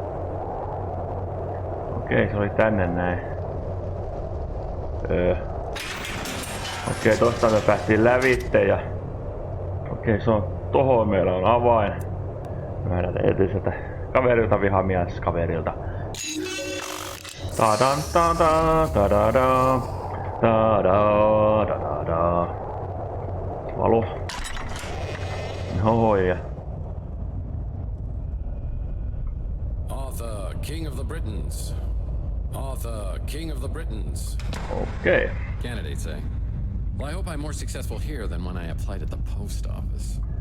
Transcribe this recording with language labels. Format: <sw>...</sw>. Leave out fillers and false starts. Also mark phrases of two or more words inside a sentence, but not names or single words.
<fi>Okei, se oli tänne näin. Okei, tosta me päästiin lävitte ja okei, se on tohon, meillä on avain. Mä lähdetään etiseltä kaverilta, vihamieskaverilta. Ta-dan, ta-da, ta-da-da, ta-da, ta-da-da. Valo. Noja.</fi> <en>Arthur, King of the Britons. Arthur, King of the Britons. Okay. Candidates say. Well, I hope I'm more successful here than when I applied at the post office.</en>